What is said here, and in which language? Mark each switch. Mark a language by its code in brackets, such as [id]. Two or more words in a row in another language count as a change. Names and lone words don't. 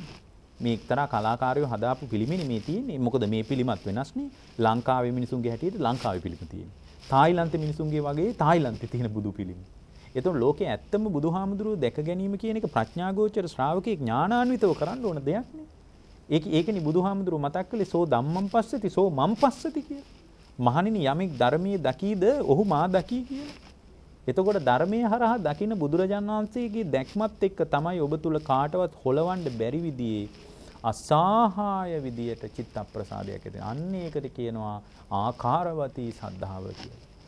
[si] මේ එක්තරා කලාකාරයෝ හදාපු පිළිමේනේ මේ තියෙන්නේ. මොකද මේ පිළිමත් වෙනස්නේ. ලංකාවේ මිනිසුන්ගේ හැටියට ලංකාවේ පිළිම තියෙන්නේ. තායිලන්තේ මිනිසුන්ගේ වගේ තායිලන්තේ තියෙන බුදු පිළිම. එතකොට ලෝකේ ඇත්තම බුදුහාමුදුරුවෝ දැක ගැනීම කියන එක ප්‍රඥාගෝචර ශ්‍රාවකෙක් ඥානාන්විතව කරන්න ඕන දෙයක් නේ. ඒකනේ බුදුහාමුදුරුවෝ මතක් කළේ [pi] සෝ ධම්මං පස්සති සෝ මං පස්සති [si] කියලා. මහණෙනි යමෙක් ධර්මයේ දකීද ඔහු මා දකී කියලා. එතකොට ධර්මයේ හරහා දකින්න බුදුරජාණන් වහන්සේගේ දැක්මත් එක්ක තමයි ඔබ තුල කාටවත් හොලවන්න බැරි විදිහේ අසහාය විදියට චිත්ත ප්‍රසාදයක් ඇති. අන්න ඒකට කියනවා ආකාරවතී සද්ධාව කියලා.